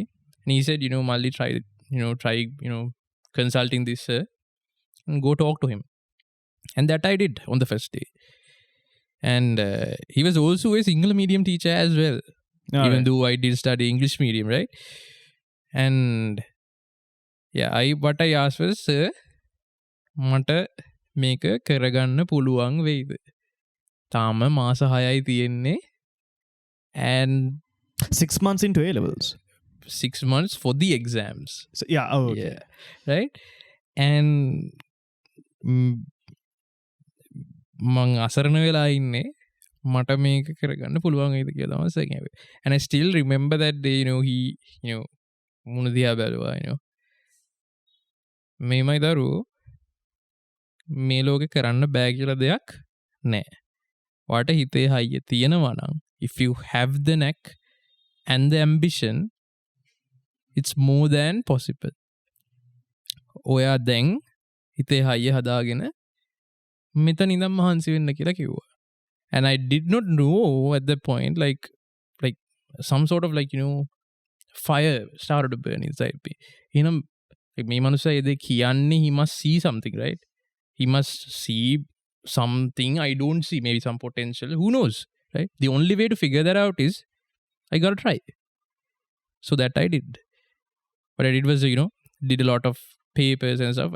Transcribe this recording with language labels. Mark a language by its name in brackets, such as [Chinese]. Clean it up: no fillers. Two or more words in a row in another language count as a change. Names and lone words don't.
[English] And he said, Malli, try consulting this sir and go talk to him. And that I did on the first day. And he was also a single medium teacher as well. Even though I did study English medium, right? And yeah, what I asked was, sir, [Sinhala] මට මේක කරගන්න පුළුවන් වෙයිද? තාම මාස 6යි තියෙන්නේ. [English] And 6 months into A levels. 6 months for the exams. So, yeah. Oh, okay. Yeah. Right? And [Sinhala] මං අසරණ වෙලා ඉන්නේ. මට මේක කරගන්න පුළුවන් වේද කියලා තමයි second. [English] And I still remember that day, he, [Sinhala] මුණ දිහා බැලුවා, මේමයි දරුවෝ මේ ලෝකේ කරන්න බෑ කියලා දෙයක් නෑ. ඔයාට හිතේ හයිය තියෙනවා නම්, [English] if you have the knack and the ambition, it's more than possible. [Sinhala] ඔයා දැන් හිතේ හයිය හදාගෙන මෙතන ඉඳන් මහන්සි වෙන්න කියලා කිව්වා. [English] And I did not know at that point, like some sort of fire started to burn inside me. [Sinhala] Like මේ මනුස්සයා ඒ දේ කියන්නේ, [English] he must see something, right? He must see something I don't see, maybe some potential. Who knows, right? The only way to figure that out is I gotta try. So that I did. What I did was, did a lot of papers and stuff.